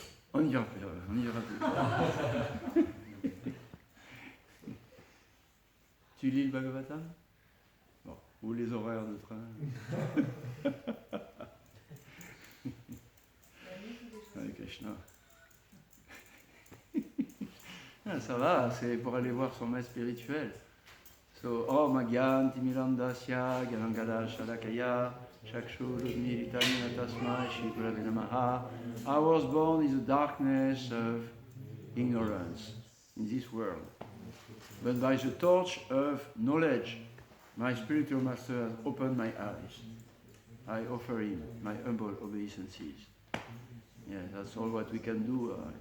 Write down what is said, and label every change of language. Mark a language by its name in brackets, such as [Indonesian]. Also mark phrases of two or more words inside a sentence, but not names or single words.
[French] on y verra plus. Tu lis le Bhagavatam? Bon. Ou les horaires de train? Hare Krishna. Ah, ça va, c'est pour aller voir son maître spirituel. [Sanskrit] So, ओ मग्यन् तिमिलन्दस्य गनन्गल शलकाय चक्षुरुद्मि रितमिन तस्म श्री गुरवे नमः. [English] I was born in the darkness of ignorance in this world. But by the torch of knowledge, my spiritual master has opened my eyes. I offer him my humble obeisances. Yeah, that's all what we can do.